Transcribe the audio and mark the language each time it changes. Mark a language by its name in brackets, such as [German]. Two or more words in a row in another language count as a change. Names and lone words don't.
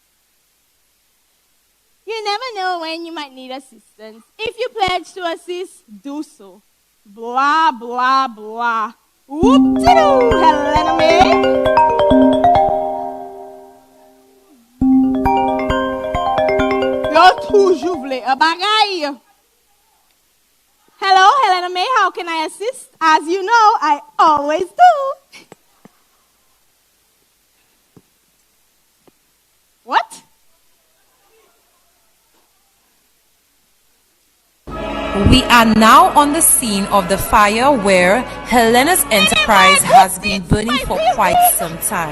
[English] You never know when you might need assistance. If you pledge to assist, do so. Blah, blah, blah. Whoop-de-doo, Helena May. [Haitian Creole] Toujours vle a bagay. [English] Hello, Helena May, how can I assist? As you know, I always do. What? We are now on the scene of the fire where Helena's enterprise has been burning for quite some time.